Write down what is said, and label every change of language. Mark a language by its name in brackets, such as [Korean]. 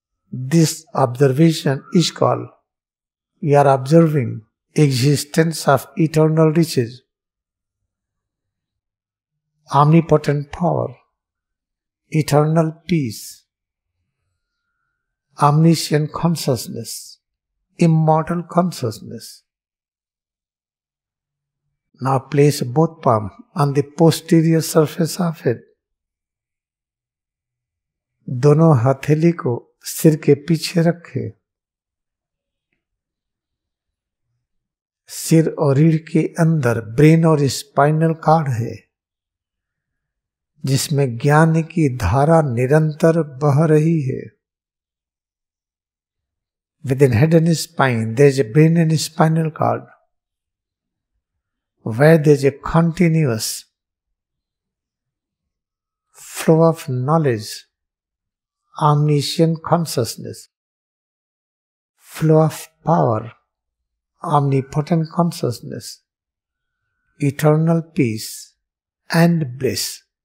[English] This observation is called, we are observing existence of eternal riches, omnipotent power, eternal peace, omniscient consciousness, immortal consciousness. Now place both palms on the posterior surface of it. [Hindi] दोनों हथेली को सिर के पीछे रखें। सिर और रीढ़ के अंदर ब्रेन और स्पाइनल कॉर्ड है, जिसमें ज्ञान की धारा निरंतर बह रही है। [English] Within head and spine, there is a brain and spinal cord, where there is a continuous flow of knowledge, omniscient consciousness, flow of power, omnipotent consciousness, eternal peace and bliss.